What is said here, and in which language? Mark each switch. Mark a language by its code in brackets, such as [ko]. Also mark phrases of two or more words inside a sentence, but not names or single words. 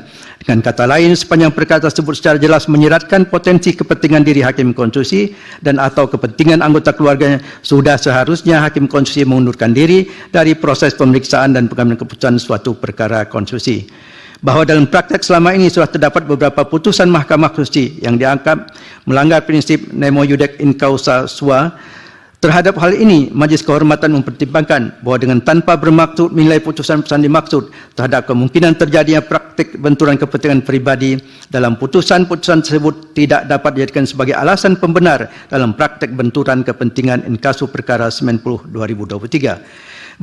[id] Dengan kata lain, sepanjang perkara tersebut secara jelas menyeratkan potensi kepentingan diri hakim konstitusi dan atau kepentingan anggota keluarganya, sudah seharusnya hakim konstitusi mengundurkan diri dari proses pemeriksaan dan pengambilan keputusan suatu perkara konstitusi. Bahwa dalam praktek selama ini sudah terdapat beberapa putusan Mahkamah Konstitusi yang dianggap melanggar prinsip [la] nemo iudex in causa sua. [id] Terhadap hal ini, Majelis Kehormatan mempertimbangkan bahwa dengan tanpa bermaksud menilai putusan-putusan dimaksud terhadap kemungkinan terjadinya praktik benturan kepentingan pribadi dalam putusan-putusan tersebut tidak dapat dijadikan sebagai alasan pembenar dalam praktik benturan kepentingan inkasu perkara 90 2023.